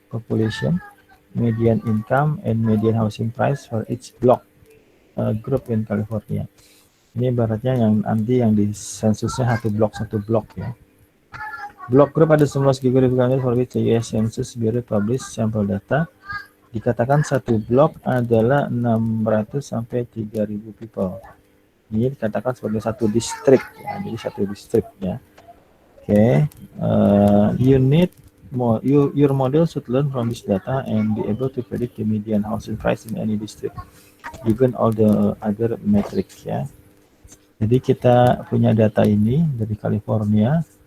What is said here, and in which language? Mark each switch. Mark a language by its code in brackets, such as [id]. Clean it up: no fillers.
[en] Population, median income, and median housing price for each block group in California. [id] Ini ibaratnya yang nanti yang di sensusnya satu blok ya. [en] Block group ada 11 geographical for which the US Census Bureau publish sampel data. [id] Dikatakan satu blok adalah 600 sampai 3000 people. Ini dikatakan sebagai satu distrik ya. Jadi satu distrik ya. Oke, [en] you need more. Your model should learn from this data and be able to predict the median housing price in any district, given all the other metrics ya. [id] Jadi kita punya data ini dari California.